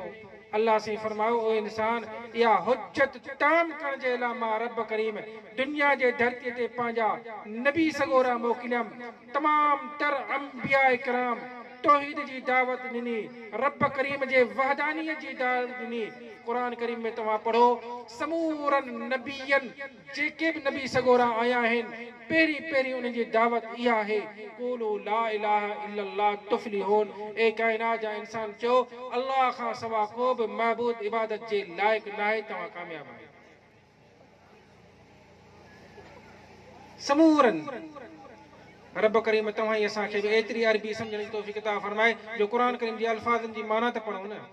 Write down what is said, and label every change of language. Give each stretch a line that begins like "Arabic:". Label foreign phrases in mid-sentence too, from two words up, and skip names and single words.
Sindhi: अल्लाह से फरमायो, ओ इंसान, या हुज्जत ताम करण जे लाइ मां रब करीम दुनिया जे धरतीअ ते पंहिंजा नबी सगोरा मोकिलियमि, तमाम तर अंबिया इकराम तौहीद जी दावत ॾिनी, रब करीम जे वहदानियत जी दावत ॾिनी। क़ुरान करीम में तव्हां पढ़ो, समूरन नबियन जेके बि नबी सगोरा आया आहिनि, पहिरीं पहिरीं उन्हनि जी दावत इहा आहे,
Arabic: قولوا لا إله إلا الله تفلحوا.
Sindhi: ए काइनात जा इंसान चओ, अल्लाह खां सवा को बि महबूद इबादत जे लाइक़ न आहे, तव्हां कामयाब आहियो। समूरन रब करीम तव्हां असांखे बि एतिरी अरबी सम्झण जी तौफ़ीक़ अता फरमाए जो क़ुरान करीम जी अल्फाज़नि जी माना त पढ़ूं न।